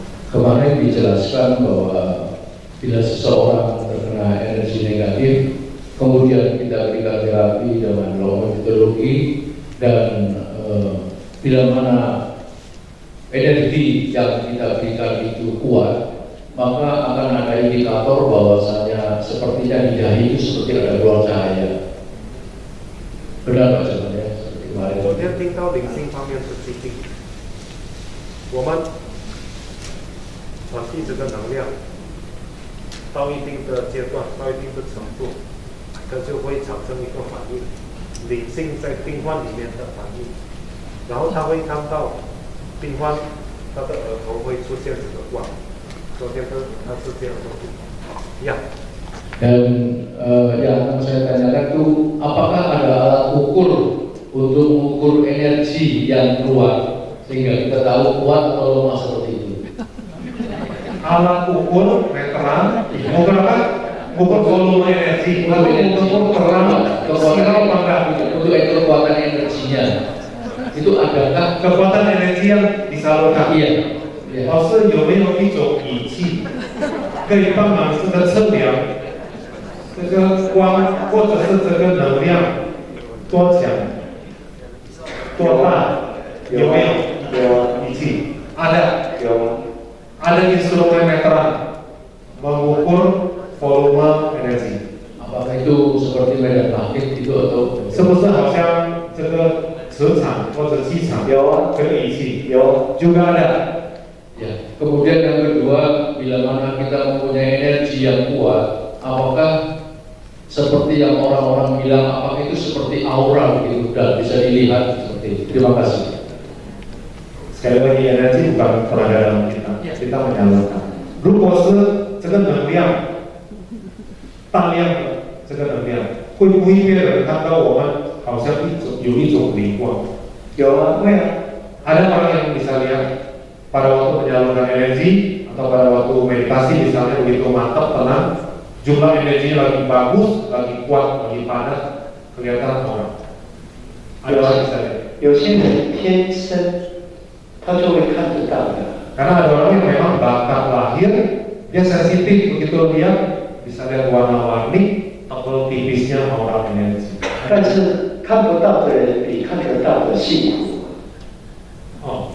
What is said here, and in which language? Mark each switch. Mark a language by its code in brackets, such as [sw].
[id] Kemarin dijelaskan bahwa bila seseorang terkena energi negatif, kemudian kita berikan terapi dengan law metodologi, dan bila mana energi yang kita berikan itu kuat, maka akan ada indikator bahwasanya sepertinya di dahi itu seperti ada ruang cahaya. Benar Pak Jaman ya? Seperti kemarin. [zh] 昨天听到灵性方面是激励，我们传递这个能量到一定的阶段，到一定的程度，它就会产生一个反应，理性在病患里面的反应，然后他会看到病患他的额头会出现这个光。昨天他是这样做的，呀。 [id] Dan yang akan saya tanyakan itu, apakah ada alat ukur untuk mengukur energi yang keluar sehingga kita tahu kuat atau lemah seperti itu? Alat ukur meteran, ukur apa? Ukur volume energi, ukur terang, sinyal apa enggak? Untuk kekuatan energinya, itu adakah kekuatan energi yang disalurkan? Iya. [zh] 老师有没有一种仪器可以帮忙这个测量这个光或者是这个能量多强、多大？有没有？有仪器？ [id] ada。 [zh] 有。 [id] ada instrumen meteran mengukur volume energi. Apakah itu seperti medan magnet itu atau? [zh] 是不是好像这个磁场或者气场？有这个仪器有 [id] juga ada. Ya. Kemudian yang kedua, bila mana kita mempunyai energi yang kuat, apakah seperti yang orang-orang bilang, apakah itu seperti aura gitu dan bisa dilihat seperti itu? Terima kasih. Sekali lagi, energi bukan tenaga dalam kita, kita menyalurkan. [zh] 如果是这个能量大量的这个能量，会不会别人看到我们好像有一种灵光？有啊，会啊。 [id] ada orang yang bisa lihat pada waktu menyalurkan energi atau pada waktu meditasi misalnya begitu mantap, tenang, jumlah energinya lagi bagus, lagi kuat, lagi panas, kelihatan orang. Ada orang bisa lihat. [zh] 有些人天生他就会看得到的。 [id] Karena ada orang yang memang bakat lahir, dia sensitif, begitu lihat bisa lihat warna-warni, tebal tipisnya aura energi. [zh] 但是看不到的人比看得到的幸福。